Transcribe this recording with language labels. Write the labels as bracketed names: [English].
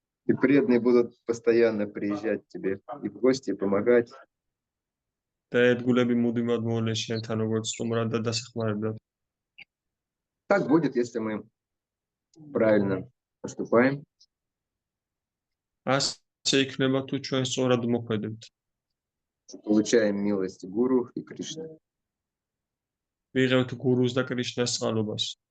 [Russian] И преданные будут постоянно приезжать к тебе и в гости, и помогать. [Georgian] და ერთგულები მუდმივად მოვლენ შენთან როგორც სტუმრად და დასახმარებლად. [Russian] Так будет, если мы правильно поступаем. [Georgian] ასე იქნება თუ ჩვენ სწორად მოქმედებთ. [Russian] Получаем милость Гуру и Кришны. [Georgian] ვიღებთ გურუს და კრიშნას წყალობას.